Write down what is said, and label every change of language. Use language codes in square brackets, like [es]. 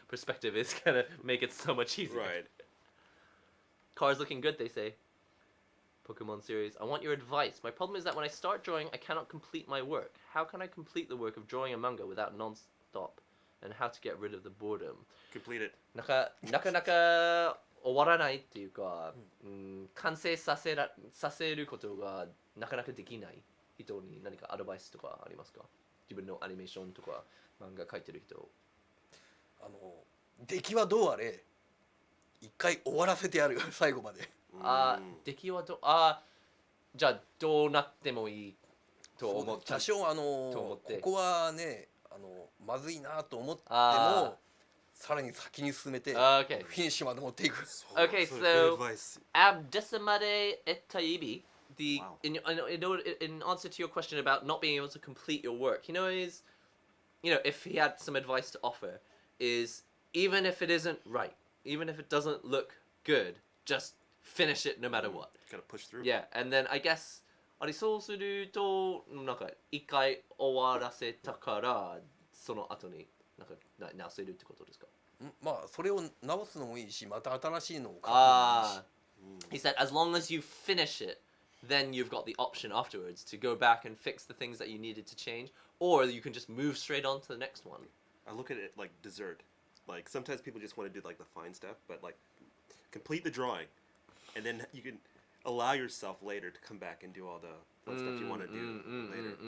[en] perspective is gonna make it so much easier. Right. Car's looking good, they say. Pokemon series. I want your advice. My problem is that when I start drawing, I cannot complete my work. How can I complete the work of drawing a manga without non-stop? And how to get rid of the boredom? Complete it. [ja] なかなか終わらないっていうか、完成させることがなかなかできない人に何かアドバイスとかありますか？自分のアニメーションとか漫画描いてる人。出来はどうあれ一回終わらせてやる最後まで。出来はじゃあどうなってもいいと思っちゃう。多少思ってここはねまずいなと思ってもさらに先に進めてフ [en] Okay. [ja] ィニッシュまで持っていく。 [en] Okay, Good so advice. Abdesamade Etaibi, Wow. in answer to your question about not being able to complete your work, if he had some advice to offer, is even if it isn't right, even if it doesn't look good, just finish it no matter what. Gotta push through. Yeah, and then I guess [ja] あれそうするとなんか一回終わらせたからその後になんか直せるってことですか？まあそれを直すのもいいしまた新しいのを書くのもいいし。 [en] He said as long as you finish it, then you've got the option afterwards to go back and fix the things that you needed to change, or you can just move straight on to the next one. I look at it like dessert. Like sometimes people just want to do like the fine stuff, but like complete the drawing, and then you can allow yourself later to come back and do all the fun stuff you want to do later.